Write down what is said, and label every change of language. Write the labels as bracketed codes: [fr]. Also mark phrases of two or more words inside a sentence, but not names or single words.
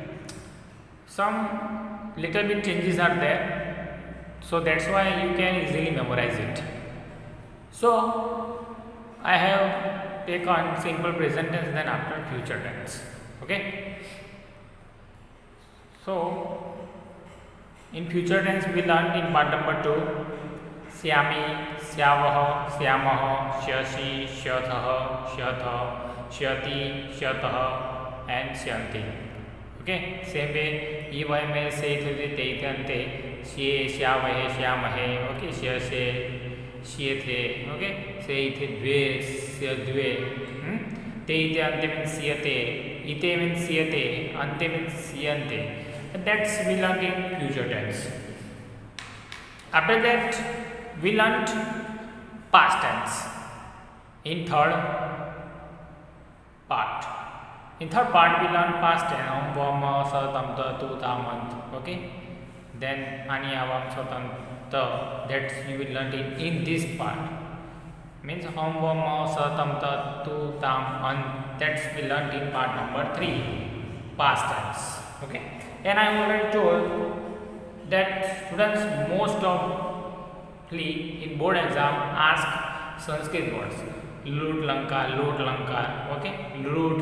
[en] Some little bit changes are there, so that's why you can easily memorize it. So I have take on simple present tense, then after future tense. Okay. So in future tense we learned in part number 2 [sa] syami, syavah, syamah, syasi, syathah, syatha, syati, syatah [en] and syanti. Okay. Same way [sa] e vahe mein se the te ante sye syavahe syamahe. Okay. syase syethe. Okay. Se ithe dve द्वे ते इते अन्ते means siyate, ite means siyate, ante means siyante. [en] That's we learned in future tense. After that we learned past tense in third part. In third part we learned past tense [sa] om vam sa tam ta tu tam ant. [en] Okay. [sa] Then ani avam sa tam ta, [en] that you will learn in this part. [sa] Means om vam sa tam ta tu tam an, [en] that's we learned in part number 3, past tense. Okay. And I already told that students most of in board exam ask Sanskrit words. [sa] Loot lanka. Okay. Loot.